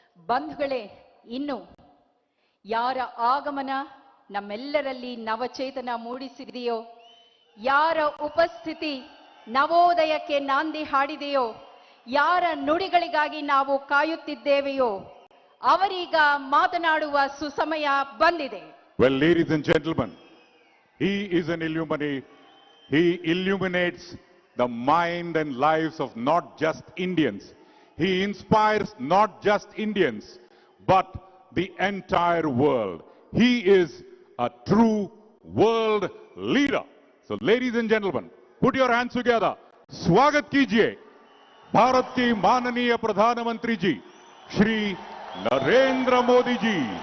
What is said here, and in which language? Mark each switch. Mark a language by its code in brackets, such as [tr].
[kn] ಬಂಧುಗಳೇ, ಇನ್ನು ಯಾರ ಆಗಮನ ನಮ್ಮೆಲ್ಲರಲ್ಲಿ ನವಚೇತನ ಮೂಡಿಸಿದೆಯೋ, ಯಾರ ಉಪಸ್ಥಿತಿ ನವೋದಯಕ್ಕೆ ನಾಂದಿ ಹಾಡಿದೆಯೋ, ಯಾರ ನುಡಿಗಳಿಗಾಗಿ ನಾವು ಕಾಯುತ್ತಿದ್ದೇವೆಯೋ ಅವರೀಗ ಮಾತನಾಡುವ ಸುಸಮಯ ಬಂದಿದೆ. [en] Well, ladies and gentlemen, he is an illuminati. He illuminates the mind and lives of not just Indians. He inspires not just Indians, but the entire world. He is a true world leader. So, ladies and gentlemen, put your hands together. [hi] स्वागत कीजिए भारत के माननीय प्रधानमंत्री जी श्री नरेंद्र मोदी जी.